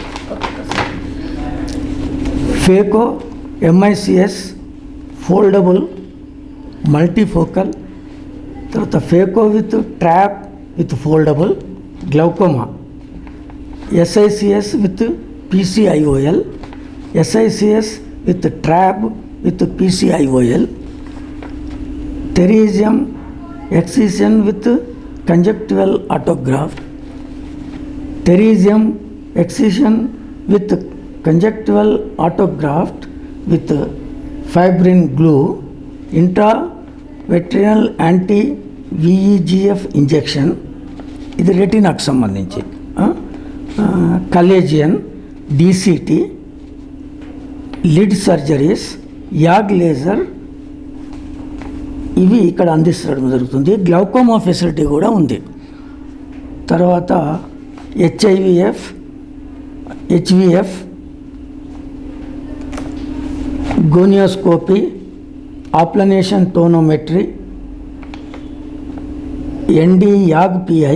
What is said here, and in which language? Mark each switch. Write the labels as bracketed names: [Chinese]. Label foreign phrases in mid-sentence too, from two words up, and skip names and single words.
[English] phaco, MICS, foldable, multifocal, తర్వాత phaco with trap with foldable glaucoma, SICS with PCIOL, SICS with trap with PCIOL, pterygium excision with conjunctival autograft, pterygium excision with conjunctival autograft with fibrin glue, intraveteral anti-VEGF injection, [Telugu] ఇది రెటినాకు సంబంధించి, [English] chalazion, DCT, lid surgeries, YAG laser, [Telugu] ఇవి ఇక్కడ అందించడం జరుగుతుంది. [English] glaucoma facility [Telugu] కూడా ఉంది. [English] తర్వాత HVF, gonioscopy, applanation tonometry, ND YAG PI.